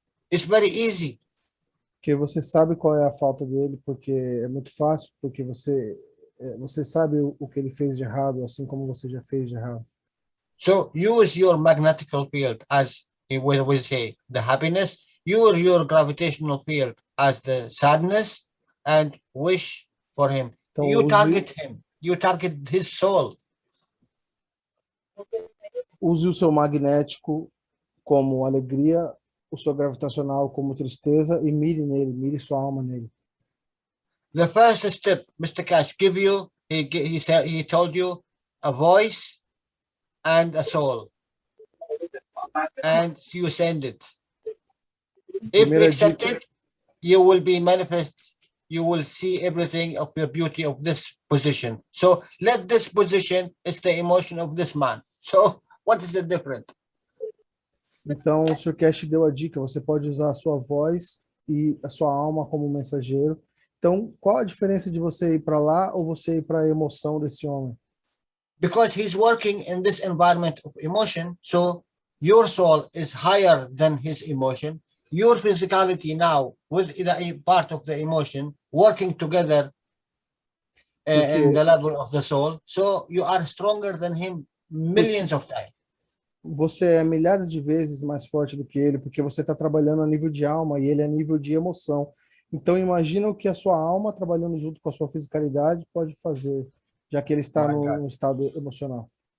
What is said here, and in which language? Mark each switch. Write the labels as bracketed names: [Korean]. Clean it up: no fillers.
[English] It's very easy. [Portuguese] Porque você sabe qual é a falta dele, porque é muito fácil, porque você sabe o que ele fez de errado, assim como você já fez de errado. [English] So use your magnetical field as we say the happiness, use your gravitational field as the sadness, and wish for him. [Portuguese] Então, [English] You target him, you target his soul. [Portuguese] Use o seu magnético como alegria, o seu gravitacional como tristeza e mire sua alma nele. [English] The first step, Mr. Cash, he told you a voice and a soul, and you send it. If you accept it, you will be manifest. You will see everything of the beauty of this position. So let this position is the emotion of this man. So what is the difference? [Portuguese] Então, o Sr. Cash deu a dica, você pode usar a sua voz e a sua alma como mensageiro. Então, qual a diferença de você ir para lá ou você ir para a emoção desse homem? [English] Because he's working in this environment of emotion, so your soul is higher than his emotion. Your physicality now with the part of the emotion working together in the level of the soul, so you are stronger than him millions of times. [Portuguese] Você é milhares de vezes mais forte do que ele, porque você está trabalhando a nível de alma e ele a nível de emoção. Então, imagina o que a sua alma, trabalhando junto com a sua fisicalidade, pode fazer, já que ele está no estado emocional.